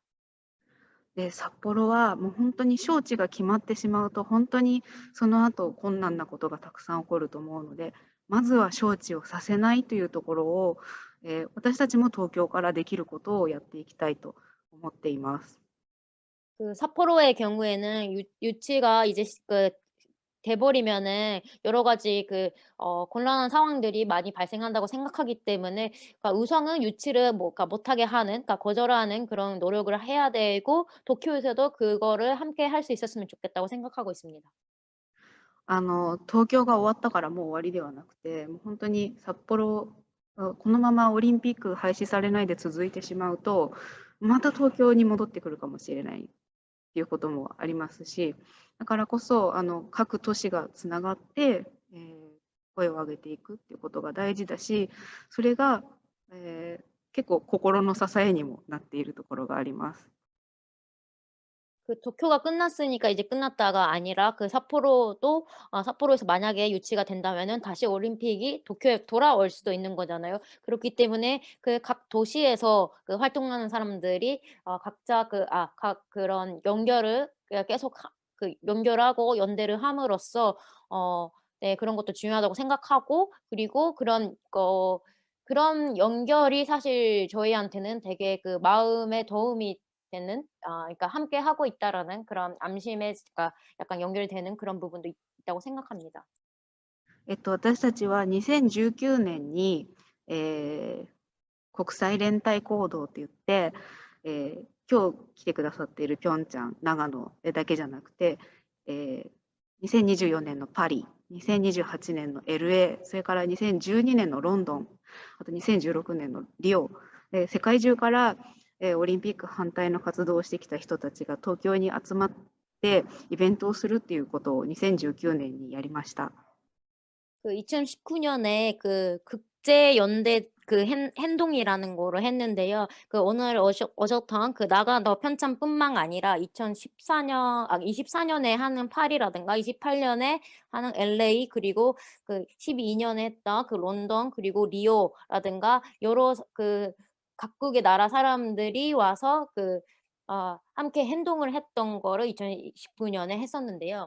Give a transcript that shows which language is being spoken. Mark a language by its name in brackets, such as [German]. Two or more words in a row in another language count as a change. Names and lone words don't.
[Japanese] で、札幌はもう本当に招致が決まってしまうと本当にその後困難なことがたくさん起こると思うので、まずは招致をさせないというところを、私たちも東京からできることをやっていきたいと思っています。 [Korean] 그 삿포로의 경우에는 유치가 이제 돼버리면은 여러 가지 곤란한 상황들이 많이 발생한다고 생각하기 때문에 그러니까 우선은 유치를 그러니까 못하게 하는, 그러니까 거절하는 그런 노력을 해야 되고 도쿄에서도 그거를 함께 할 수 있었으면 좋겠다고 생각하고 있습니다. [Japanese] 東京が終わったからもう終わりではなくて、もう本当に札幌、このままオリンピック廃止されないで続いてしまうと、また東京に戻ってくるかもしれないっていうこともありますし、だからこそ各都市がつながって、声を上げていくっていうことが大事だし、それが、結構心の支えにもなっているところがあります。 [Korean] 그 도쿄가 끝났으니까 이제 끝났다가 아니라 그 삿포로도 삿포로에서 만약에 유치가 된다면은 다시 올림픽이 도쿄에 돌아올 수도 있는 거잖아요. 그렇기 때문에 그 각 도시에서 그 활동하는 사람들이 각자 각 그런 연결을 계속 연결하고 연대를 함으로써 네, 그런 것도 중요하다고 생각하고 그리고 그런 연결이 사실 저희한테는 되게 그 마음에 도움이 되는 그러니까 함께 하고 있다라는 그런 안심에 그러니까 약간 연결되는 그런 부분도 있다고 생각합니다. [Japanese] 私たちは2019年に、国際連帯行動といって、今日来てくださっているピョンチャン、長野だけじゃなくて、2024年のパリ、2028年の LA、それから2012年のロンドン、あと2016年のリオ、世界中から、オリンピック反対の活動をしてきた人たちが東京に集まってイベントをするっていうことを2019年にやりました。 [Korean] 그 2019년에 그 국제 연대 그 행동이라는 거를 했는데요. 그 오늘 오셨던 그 나가노 편찬뿐만 아니라 24년에 하는 파리라든가 28년에 하는 LA 그리고 그 12년에 했던 그 런던 그리고 리오라든가 여러 그 각국의 나라 사람들이 와서 함께 행동을 했던 거를 2019년에 했었는데요.